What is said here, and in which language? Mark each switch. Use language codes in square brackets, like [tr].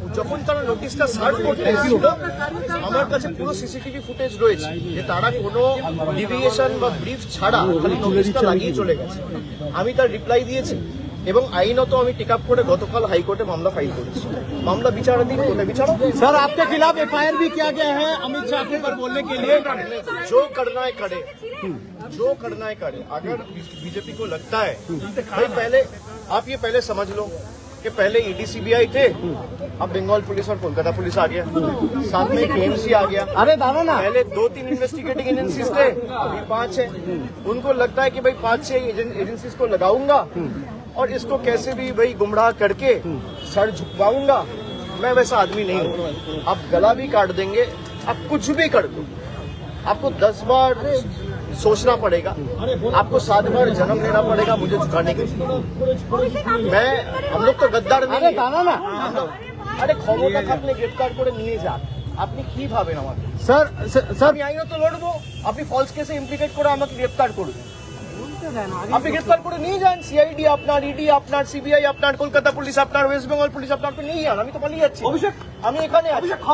[bn] যখন তারা নোটিশটা সার্ভ করতে এসেছিল আমার কাছে পুরো সিসিটিভি ফুটেজ রয়েছে যে তারা কোনো ডিভিয়েশন বা ব্রিফ ছাড়া খালি নোটিশটা লাগিয়ে চলে গেছে। আমি তার রিপ্লাই দিয়েছি এবং আইনত আমি টেক আপ করে গতকাল হাইকোর্টে মামলা ফাইল করেছি। মামলা বিচারাধীন, কোর্টে বিচারক। [hi] सर आपके खिलाफ एफआईआर भी किया गया है अमित शाह के ऊपर बोलने के लिए। जो करना है करे, जो करना है करे। अगर बीजेपी को लगता है भाई, पहले आप ये पहले समझ लो कि पहले ईडीसीबीआई थे, अब बंगाल पुलिस और कोलकाता पुलिस आ गया, साथ में केएमसी आ गया। अरे दादा ना, पहले 2-3 इन्वेस्टिगेटिंग एजेंसीज थे, अभी 5 है। उनको लगता है कि भाई 5-6 एजेंसीज को लगाऊंगा और इसको कैसे भी भाई गुमराह करके सर झुकवाऊंगा। मैं वैसा आदमी नहीं हूँ। आप गला भी काट देंगे, आप कुछ भी कर दो, आपको 10 बार सोचना पड़ेगा, आपको 7 बार जन्म लेना पड़ेगा मुझे झुकाने के लिए। हम लोग तो गद्दार नहीं है। [bn] আরে ক্ষমতা থাকলে গ্রেফতার করে নিয়ে যান, আপনি কি ভাবেন আমাকে? [hi] सर सर [bn] আমি আইনত লড়বো, আপনি ফলস কেসে ইমপ্লিকেট করে আমাকে গ্রেফতার করবেন। আপনি গ্রেফতার করে নিয়ে যান, সিআইডি আপনার, ইডি আপনার, সিবিআই আপনার, কলকাতা পুলিশ আপনার, ওয়েস্ট বেঙ্গল পুলিশ আপনার, আপনি নিয়ে যান। আমি তো পালিয়ে যাচ্ছি, আমি এখানে আছি।